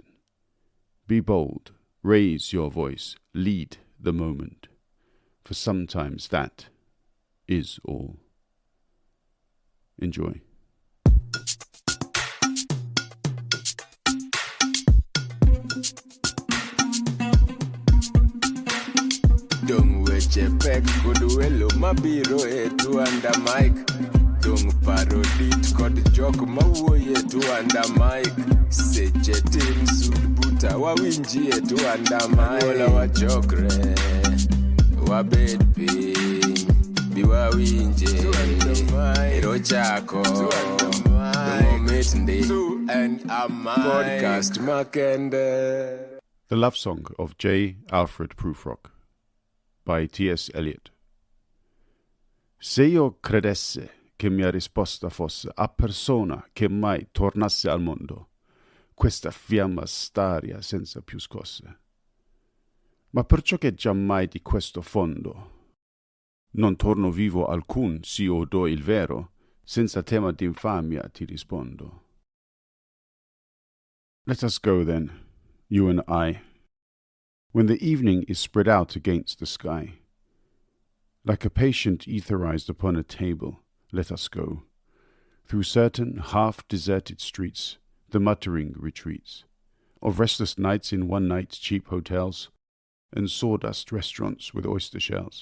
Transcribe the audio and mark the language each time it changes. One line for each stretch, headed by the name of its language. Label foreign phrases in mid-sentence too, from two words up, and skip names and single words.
English: Be bold, raise your voice, lead the moment, for sometimes that is all. Enjoy.
Luo (Kenya and Tanzania): Dung weche pek kod welo mabiro etu
English: under mic.
Luo (Kenya and Tanzania): Dung parodit kod jok mawuoyo etu
English: under mic.
Luo (Kenya and Tanzania): Seche tim sud buta wawinji etu
English: under mic.
Luo (Kenya and Tanzania): Wola wachokre, wabed piny, biwawinje, ero chako, dumomit ndi,
English: and a mic.
Luo (Kenya and Tanzania): Podcast makende.
English: The Love Song of J. Alfred Prufrock by T.S. Eliot.
Italian: Se io credesse che mia risposta fosse a persona che mai tornasse al mondo, questa fiamma staria senza più scosse. Ma perciò che giammai di questo fondo non torno vivo alcun, s'io do il vero, senza tema d'infamia ti rispondo.
English: Let us go then, you and I, when the evening is spread out against the sky. Like a patient etherized upon a table, let us go, through certain half-deserted streets, the muttering retreats, of restless nights in one-night cheap hotels, and sawdust restaurants with oyster shells.